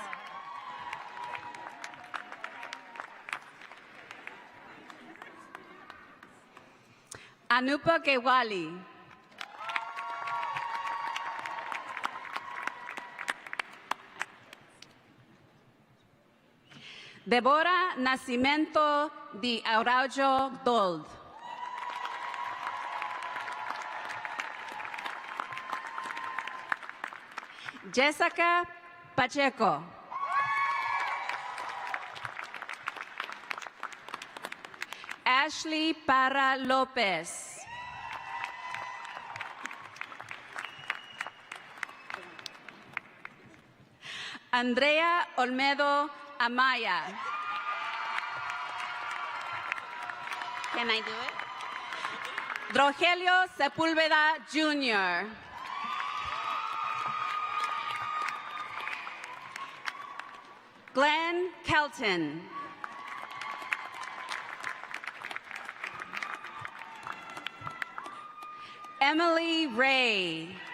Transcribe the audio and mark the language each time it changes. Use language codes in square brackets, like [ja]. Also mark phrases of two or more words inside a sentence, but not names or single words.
[en] Anupa Gewali. Deborah Nascimento de Araujo Dold. Jessica Pacheco. Ashley Parra Lopez. Andrea Olmedo Amaya. Can I do it? Rogelio Sepúlveda Jr. Glenn Kelton. Emily Ray.